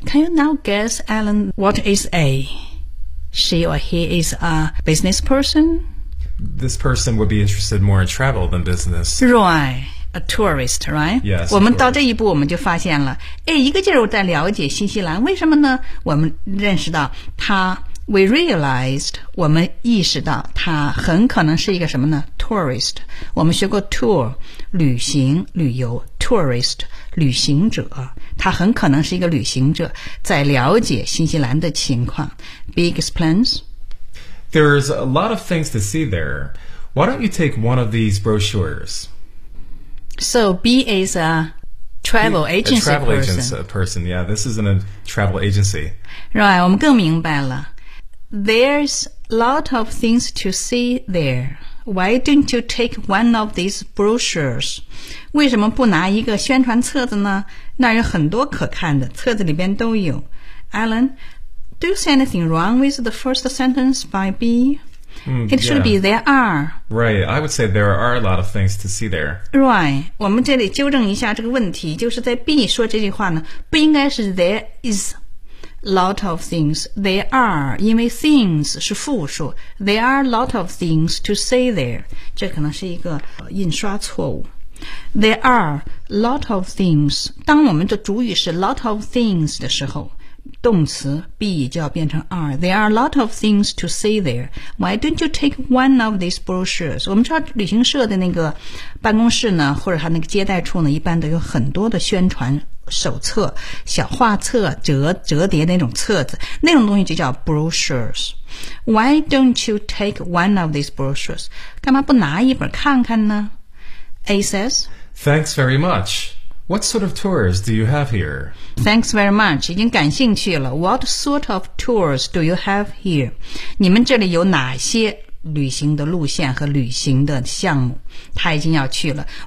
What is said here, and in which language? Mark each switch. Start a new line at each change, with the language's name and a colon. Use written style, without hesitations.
English: Can you now guess, Alan, what is A? She or he is a business person? This person would be interested more in travel than business. Right, a tourist, right? Yes.
Chinese: 我们到这一步我们就发现了，一个劲儿在了解新西兰，为什么呢？我们认识到他 ，
English: we realized，
Chinese: 我们意识到他很可能是一个什么呢 ？Tourist。我们学过 tour， 旅行、旅游 ，tourist。旅行者，他很可能是一个旅行者，在了解新西兰的情况。
English: B explains. There's a lot of things to see there. Why don't you take one of these brochures? So B is a travel agency. A travel agency person. Yeah, this isn't a travel agency. Right,
Chinese: 我们更明白了。
English: There's a lot of things to see there. Why don't you take one of these brochures?
Chinese: 为什么不拿一个宣传册子呢？那有很多可看的，册子里边都有。
English: Alan, do you see anything wrong with the first sentence by B? It should be there are. Right, I would say there are a lot of things to see there.
Chinese: Right, 我们这里纠正一下这个问题，就是在 B 说这句话呢，不应该是
English: there is lot of things. There are,
Chinese: 因为
English: things
Chinese: 是复数
English: There are lot of things to see there.
Chinese: 这可能是一个印刷错误
English: There are lot of things.
Chinese: 当我们的主语是 lot of things 的时候，动词 be 就要变成 are.
English: There are lot of things to see there. Why don't you take one of these brochures?
Chinese: 我们知道旅行社的那个办公室呢，或者他那个接待处呢，一般都有很多的宣传手册、小画册、折叠那种册子，那种东西就叫 brochures.
English: Why don't you take one of these brochures?
Chinese: 干嘛不拿一本看看呢？
English: A says, Thanks very much. What sort of tours do you have here? Thanks very much.
Chinese: 已经感兴趣了。
English: What sort of tours do you have here?
Chinese: 你们这里有哪些旅行的路线和旅行的项目，他已经要去了。